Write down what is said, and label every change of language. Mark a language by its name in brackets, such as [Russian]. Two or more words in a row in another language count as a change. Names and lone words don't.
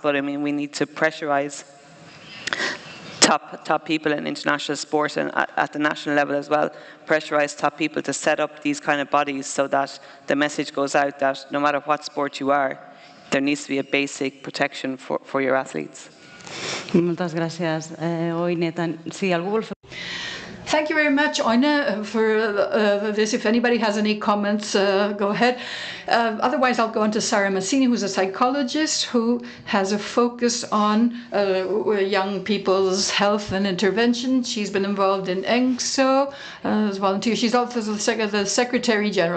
[English] But I mean, we need to pressurize top people in international sport, and at the national level as well, pressurize top people to set up these kind of bodies so that the message goes out that no matter what sport you are, there needs to be a basic protection for your athletes. [Catalan] Moltes gràcies, Ainé. Sí, algú vol fer... [English] Thank you very much, Ainé, for this. If anybody has any comments, go ahead. Otherwise, I'll go on to Sara Massini, who's a psychologist who has a focus on young people's health and intervention. She's been involved in ENGSO as a volunteer. She's also the Secretary General.